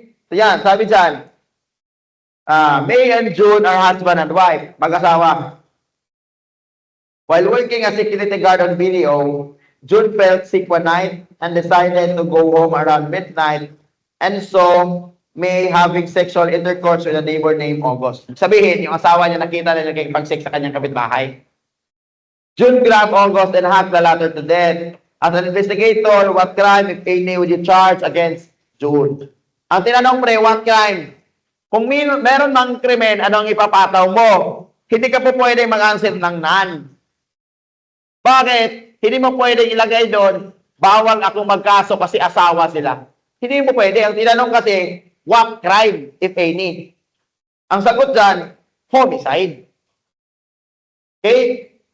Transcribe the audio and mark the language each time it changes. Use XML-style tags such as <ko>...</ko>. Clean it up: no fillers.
<en>So yan, sabi dyan, May and June are husband and wife, mag-asawa. While working as security guard on video, June felt sick one night and decided to go home around midnight, and so May having sexual intercourse with a neighbor named August.</en> <tl>Sabihin, yung asawa niya nakita na nagkikipag-sex sa kanyang kapitbahay.</tl> <en>June grabbed August and hacked the latter to death. As an investigator, what crime, if any, would you charge against June?</en> <tl>Ang tinanong pre,</tl> <en>what crime?</en> <tl>Kung meron mang krimen, ano ang ipapataw mo? Hindi ka po pwede mag-answer ng none. Bakit? Hindi mo pwede ilagay doon, bawal akong magkaso kasi asawa sila. Hindi mo pwede. Ang tinanong kasi,</tl> <en>what crime, if any?</en> <tl>Ang sagot dyan, homicide. Okay?</tl>